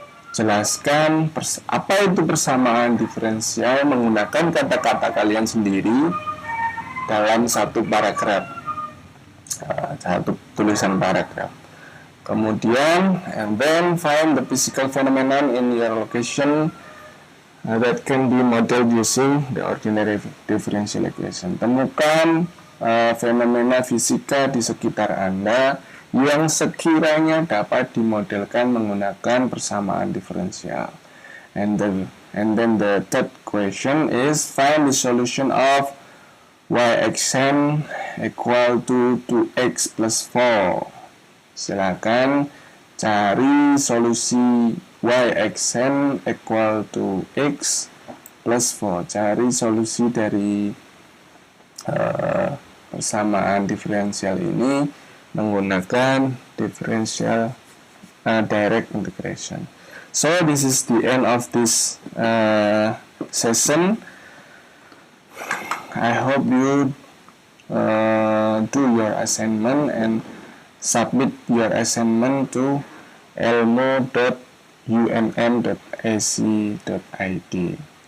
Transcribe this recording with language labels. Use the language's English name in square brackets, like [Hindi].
[Indonesian] Jelaskan apa itu persamaan diferensial menggunakan kata-kata kalian sendiri dalam satu paragraf, satu tulisan paragraf. Kemudian, [English] and then find the physical phenomenon in your location that can be modeled using the ordinary differential equation. [Indonesian] Temukan fenomena fisika di sekitar Anda yang sekiranya dapat dimodelkan menggunakan persamaan diferensial. [English] And then the third question is find the solution of y(xn) equal to 2x plus 4. [Indonesian] Silakan cari solusi y(xn) [English] equal to x plus 4. [Indonesian] Cari solusi dari persamaan diferensial ini menggunakan [English] differential direct integration. So this is the end of this session. I hope you do your assignment and submit your assignment to elmo.unm.ac.id.